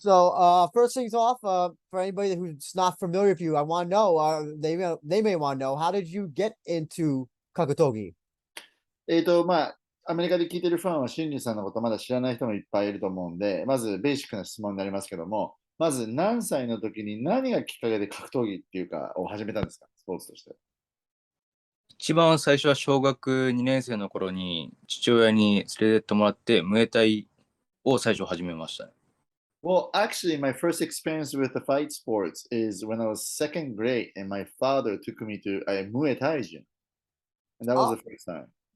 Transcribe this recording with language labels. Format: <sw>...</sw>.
<en>So, first things off, for anybody who's not familiar with you, I want to know, they may want to know, how did you get into Kakutogi?</en> <ja>アメリカで聞いてるファンは、シンリュウさんのことまだ知らない人もいっぱいいると思うんで、まずベーシックな質問になりますけども、まず何歳の時に何がきっかけで格闘技っていうかを始めたんですか、スポーツとして。一番最初は小学2年生の頃に父親に連れてってもらってムエタイを最初始めました。</ja> <en>Well, actually, my first experience with the fight sports is when I was second grade, and my father took me to a Muay Thai gym, and that was the first time.</en>